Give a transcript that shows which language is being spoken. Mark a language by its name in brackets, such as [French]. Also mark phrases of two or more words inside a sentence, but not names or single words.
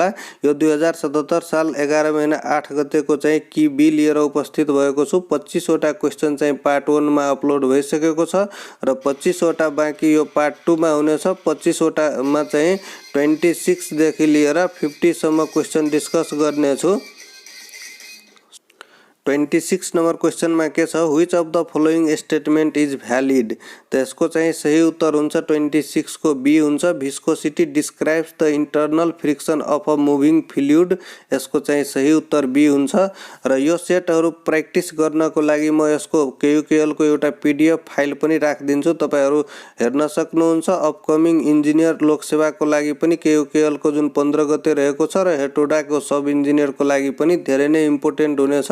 [Nepali] यो 2077 साल 11 महिना 8 गतेको चाहिँ की बी लिएर उपस्थित भएको छु। 25 वटा क्वेशन चाहिँ पार्ट 1 मा अपलोड भइसकेको छ र 25 वटा बाँकी यो पार्ट 2 मा हुनेछ। 25 वटा मा चाहिँ 26 देखि लिएर 50 सम्म क्वेशन डिस्कस गर्ने छु। 26 नंबर क्वेश्चन में के छ, [English] which of the following statement is valid. [Nepali] त यसको चाहिँ सही उत्तर हुन्छ 26 को बी हुन्छ। [English] viscosity describes the internal friction of a moving fluid. [Nepali] यसको चाहिँ सही उत्तर बी हुन्छ। र यो सेटहरु प्र्याक्टिस गर्नको लागि म यसको केयुकेएल को एउटा पीडीएफ फाइल पनि राखिदिन्छु, तपाईहरु हेर्न सक्नुहुन्छ। [English] upcoming engineer [Nepali] लोकसेवाको लागि पनि केयुकेएल को जुन 15 गते रहेको छ र हेटोडा को [English] sub engineer [Nepali] को लागि पनि धेरै नै इम्पोर्टेन्ट हुनेछ।